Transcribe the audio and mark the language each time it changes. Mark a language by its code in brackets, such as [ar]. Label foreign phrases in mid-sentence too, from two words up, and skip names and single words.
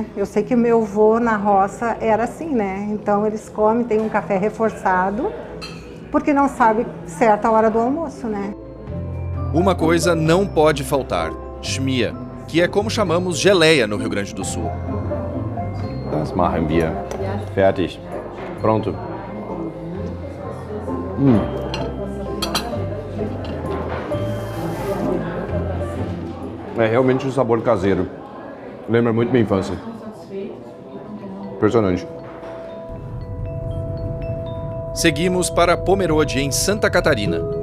[pt] Eu sei que o meu avô na roça era assim, né? Então eles comem, tem um café reforçado, porque não sabe certa hora do almoço, né? Uma coisa não pode faltar, Schmia, que é como chamamos geleia no Rio Grande do Sul. [de] Das machen wir. Fertig. [pt] Pronto. É realmente um sabor caseiro. Lembra muito minha infância. Impressionante. Seguimos para Pomerode, em Santa Catarina.